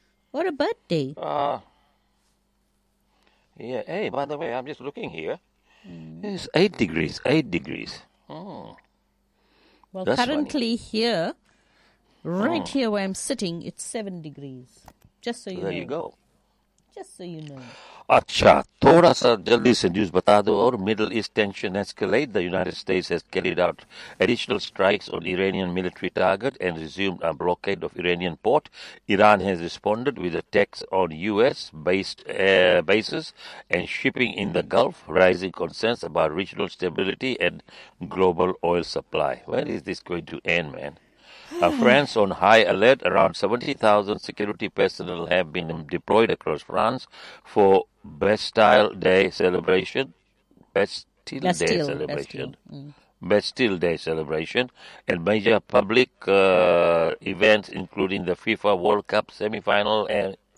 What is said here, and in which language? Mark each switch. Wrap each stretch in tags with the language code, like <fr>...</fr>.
<en>What a birthday. Yeah, hey, by the way, I'm just looking here. It's 8 degrees, 8 degrees. Well, that's currently funny. Here, right here where I'm sitting, it's 7 degrees. Just so you there know. There you go. Just so you know.</en> <hi>अच्छा थोड़ा सा जल्दी से news बता दो</hi> <en>और Middle East tension escalate the United States has carried out additional strikes on Iranian military target and resumed a blockade of Iranian port Iran has responded with attacks on US based bases and shipping in the Gulf rising concerns about regional stability and global oil supply when is this going to end man France on high alert. Around 70,000 security personnel have been deployed across France for Bastille Day celebration. Bastille Day celebration. And major public events, including the FIFA World Cup semi-final.</en>